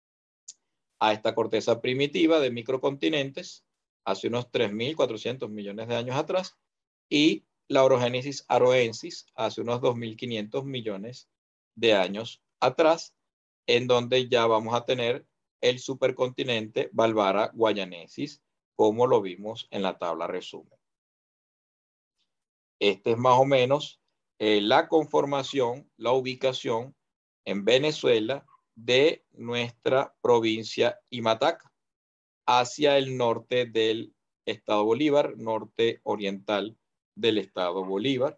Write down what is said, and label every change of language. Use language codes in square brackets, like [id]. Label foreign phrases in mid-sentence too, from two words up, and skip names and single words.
[es] a esta corteza primitiva de microcontinentes hace unos 3.400 millones de años atrás, y la orogénesis aroensis hace unos 2.500 millones de años atrás, en donde ya vamos a tener el supercontinente Valvara guayanensis, como lo vimos en la tabla resumen. Este es más o menos la conformación, la ubicación en Venezuela de nuestra provincia Imataca, hacia el norte del estado Bolívar, norte oriental del estado Bolívar.